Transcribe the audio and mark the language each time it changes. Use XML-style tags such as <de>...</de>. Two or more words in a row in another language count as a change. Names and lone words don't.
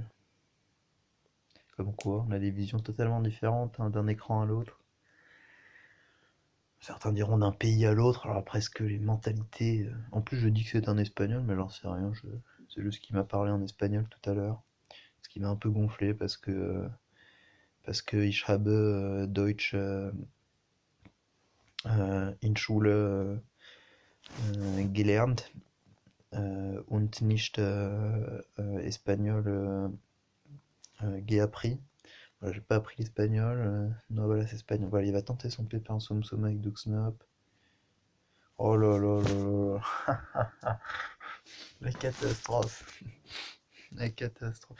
<fr>Comme quoi, on a des visions totalement différentes, hein, d'un écran à l'autre. Certains diront d'un pays à l'autre, alors après, est-ce que les mentalités... En plus, je dis que c'est un espagnol, mais j'en sais rien. C'est juste qu'il m'a parlé en espagnol tout à l'heure. Ce qui m'a un peu gonflé parce que</fr> <de>ich habe Deutsch in Schule gelernt und nicht</de> <fr>espagnol appris. Voilà, j'ai pas appris l'espagnol. Non, voilà, c'est espagnol. Voilà, il va tenter son pépin en somme somme avec Duxnop. Oh là là là là. La catastrophe. La catastrophe.</fr>